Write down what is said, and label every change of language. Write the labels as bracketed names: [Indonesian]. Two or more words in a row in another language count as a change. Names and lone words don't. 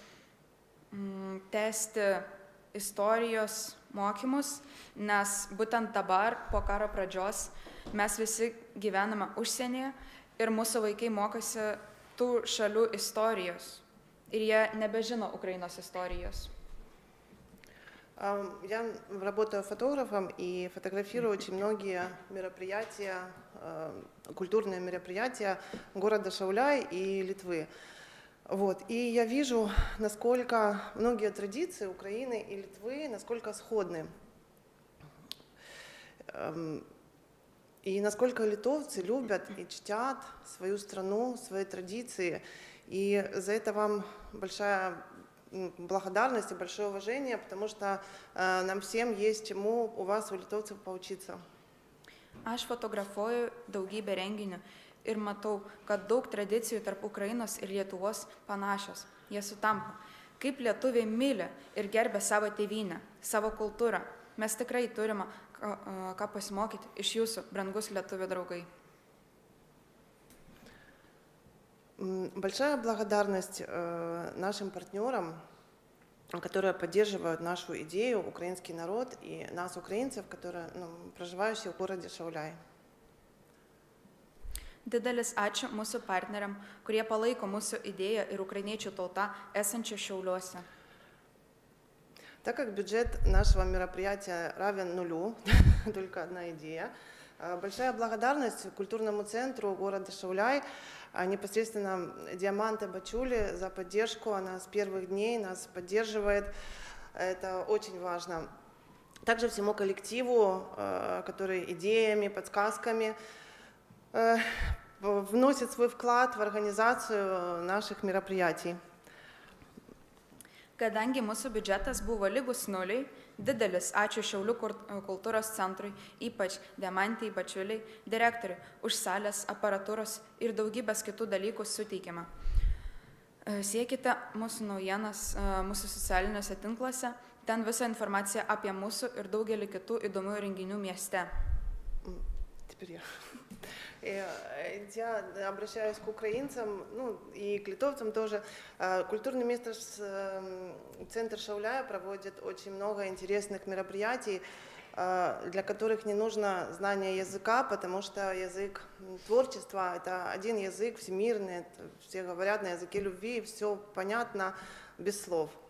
[Lithuanian] tęsti istorijos mokymus, nes būtent dabar, po karo pradžios, mes visi gyvename užsienyje ir mūsų vaikai mokosi tų šalių istorijos ir jie nebežino Ukrainos istorijos. [Russian] Я работаю фотографом и фотографирую очень многие мероприятия, культурные мероприятия города Šauliai и Литвы. Вот. И я вижу, насколько многие традиции Украины и Литвы, насколько сходны. И насколько литовцы любят и чтят свою страну, свои традиции. И за это вам большая благодарность и большое уважение, потому что нам всем есть чему у вас, у литовцев, поучиться. [Lithuanian] Aš fotografuoju daugybę renginių ir matau, kad daug tradicijų tarp Ukrainos ir Lietuvos panašios. Jie sutampa. Kaip lietuviai myli ir gerbia savo tėvynę, savo kultūrą. Mes tikrai turime ką pasimokyti iš jūsų, brangus lietuvių draugai. [Russian] Большая благодарность нашим партнерам, которые поддерживают нашу идею, украинский народ и нас, украинцев, которые, проживающие в городе Šauliai. [Lithuanian] Didelis ačiū mūsų partneriam, kurie palaiko mūsų idėją ir ukrainiečių tautą esančią Šiauliuose. [Russian] Так как бюджет нашего мероприятия равен нулю, только одна идея, большая благодарность культурному центру города Šauliai, непосредственно Диаманте Бачули за поддержку. Она с первых дней нас поддерживает. Это очень важно. Также всему коллективу, который идеями, подсказками вносит свой вклад в организацию наших мероприятий. [Lithuanian] Kadangi mūsų biudžetas buvo lygus nuliui, Didelis ačiū Šiaulių kultūros centrui, ypač Demantei Bačiuliai, direktoriui, už salės, aparatūros ir daugybės kitų dalykų suteikiamą. Siekite mūsų naujienas mūsų socialiniuose tinkluose, ten visą informaciją apie mūsų ir daugelį kitų įdomių renginių mieste. [Russian] Теперь я. Я обращаюсь к украинцам, ну и к литовцам тоже. Культурный центр Шауляя проводит очень много интересных мероприятий, для которых не нужно знание языка, потому что язык творчества – это один язык всемирный, все говорят на языке любви, все понятно без слов.